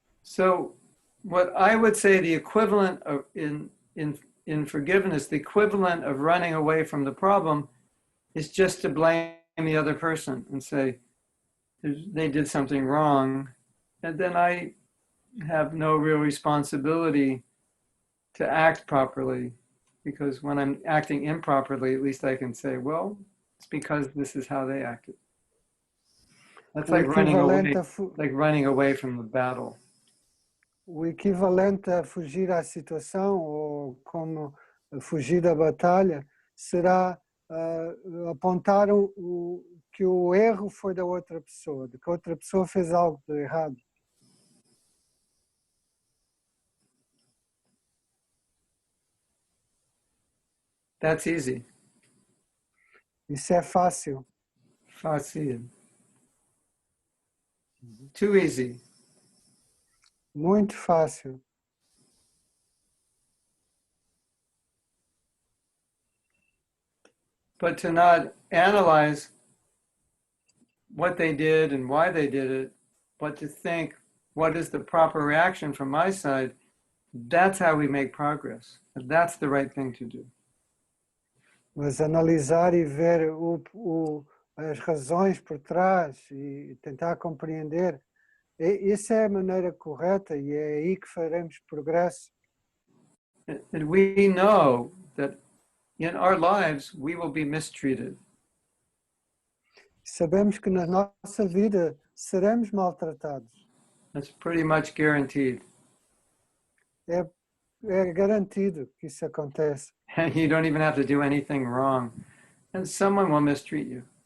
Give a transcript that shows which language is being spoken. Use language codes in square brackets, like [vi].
[en] So what I would say the equivalent of in forgiveness, the equivalent of running away from the problem is just to blame the other person and say they did something wrong, and then I have no real responsibility to act properly because when I'm acting improperly, at least I can say, well, it's because this is how they acted. That's [pt] O equivalente [en] like running away from the battle. [pt] o equivalente a fugir à situação ou como fugir da batalha será apontar que o erro foi da outra pessoa, de que a outra pessoa fez algo de errado. [en] That's easy. [pt] Isso é fácil. Fácil. [en] Too easy. [pt] Muito fácil. [en] But to not analyze what they did and why they did it, but to think, what is the proper reaction from my side? That's how we make progress. And that's the right thing to do. [pt] Mas analisar e ver as razões por trás e tentar compreender, essa é a maneira correta e é aí que faremos progresso. [en] And we know that in our lives we will be mistreated. [pt] Sabemos que na nossa vida seremos maltratados. [en] That's pretty much guaranteed. [pt] É garantido que isso acontece. [en] And you don't even have to do anything wrong. And someone will mistreat you.